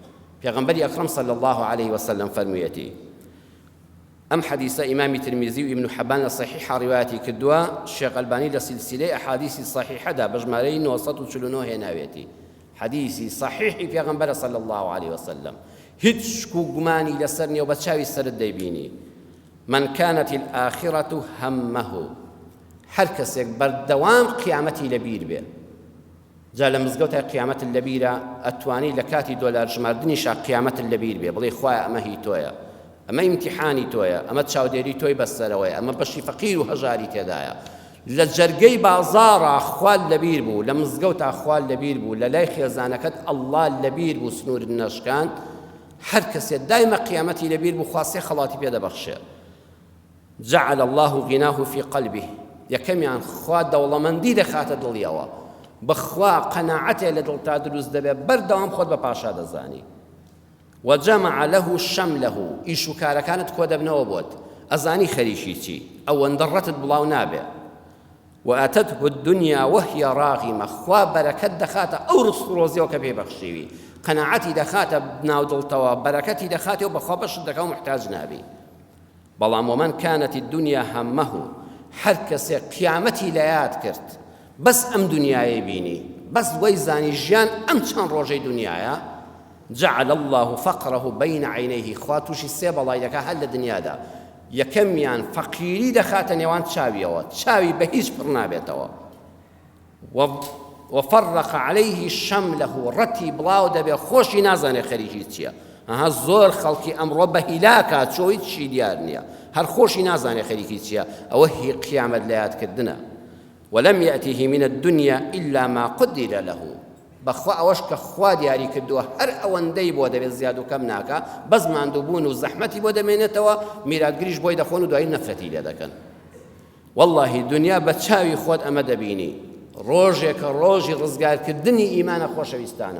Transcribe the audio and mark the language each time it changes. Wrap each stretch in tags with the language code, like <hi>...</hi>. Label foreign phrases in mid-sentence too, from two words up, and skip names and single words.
<ckb>پێغەمبەری ئەکرەم</ckb> <ar>صلی الله عليه وسلم</ar> <ckb>فەرموویەتی ئەم حەدیثە ئیمامی ترمیزی و ئیبن حەبان لە صحیحە ڕیواەتی کردووە، شێخ ئەلبانی لە سیلسیلەی ئەحادیثی صحیحەدا بە ژمارەی 949 هێناوێتی. حەدیثی صحیحی پێغەمبەرە</ckb> <ar>صلی الله عليه وسلم،</ar> <ckb>هیچ شک و گومانی لەسەر نییە و بە چاوی سەرت دەیبینی.</ckb> <ar>من كانت الآخرة همه،</ar> <ckb>هەر کەسێک بەردەوام قیامەتی لەبیر بێ، جا لە مزگەوتە قیامەت لەبیرە، ئەتوانی لە کاتی دۆلار ژماردنیشا قیامەت لەبیر بێ، بڵێ خوایە ئەمە هی تۆیە، ئەمە ئیمتیحانی تۆیە، ئەمە چاودێری تۆی بەسەرەوەیە، ئەمە بەشی فەقیر و هەژاری تێدایە. لە جەرگەی بازاڕە خوال لەبیر بوو، لە مزگەوتە خوال لەبیر بوو، لە لای خێزانەکەت ئەڵڵا لەبیر بوو سنوور نەشکان. هەر کەسێ دایمە قیامەتی لەبیر بوو خواسێ خەڵاتی پێدەبەخشێ.</ckb> <ar>جعل الله غناه في قلبه،</ar> <ckb>یەکەمیان خوا دەوڵەمەندی دەخاتە دڵیەوە، بەخوا قەناعەتێ لە دڵتا دروست دەبێت، بەردەوام خۆت بە پاشا دەزانی.</ckb> <ar>وجمع له شمله،</ar> <ckb>ئیش و کارەکانت کۆ دەبنەوە بۆت، ئەزانی خەریکی چی، ئەوەندە ڕەتت بڵاو نابێ.</ckb> <ar>وآتته الدنيا وهي راغمة،</ar> <ckb>خوا بەرەکەت دەخاتە ئەو ڕست و ڕۆزیەوە کە پێبەخشیوی، قەناعەتی دەخاتە ناو دڵتەوە، بەرەکەتی دەخاتەوە بەخوا بەشت دەکا و محتاج نابی.</ckb> <ar>بەڵام ومن كانت الدنيا همه،</ar> <ckb>هەر کەسێ قیامەتی لە یاد کرد، بەس ئەم دنیایە بینی، بەس وەی زانی ژیان ئەم چەند ڕۆژەی دنیایە،</ckb> <ar>جعل الله فقره بين عينيه،</ar> <ckb>خوا تووشی سێ بەڵای دەکا هەر لە دنیادا. یەکەمیان فەقیری دەخاتە نێوان چاویەوە، چاوی بە هیچ پڕ نابێتەوە.</ckb> <ar>وفرق عليه شمله،</ar> <ckb>ڕەتی بڵاو دەبێ، خۆشی نازانێ خەریکی چییە. ئەها زۆر خەڵکی ئەمڕۆ بە هیلاکە چۆ هیچی دیار نییە، هەر خۆشی نازانێ خەریکی چییە، ئەوە هی قیامەت لە یادکردنە.</ckb> <ar>ولم يأته من الدنيا إلا ما قدر له،</ar> <ckb>بەخوا ئەوەش کە خوا دیاری کردووە هەر ئەوەندەی بۆ دەبێت زیاد و کەم ناکە، بەس ماندووبوون و زەحمەتی بۆ دەمێنێتەوە، میراتگریش بۆی دەخۆن و دوایی نەفرەتی لێ دەکەن. واللهی دنیا بە چاوی خۆت ئەمە دەبینی، ڕۆژێکە ڕۆژی ڕزگارکردنی ئیمانە خۆشەویستانم.</ckb>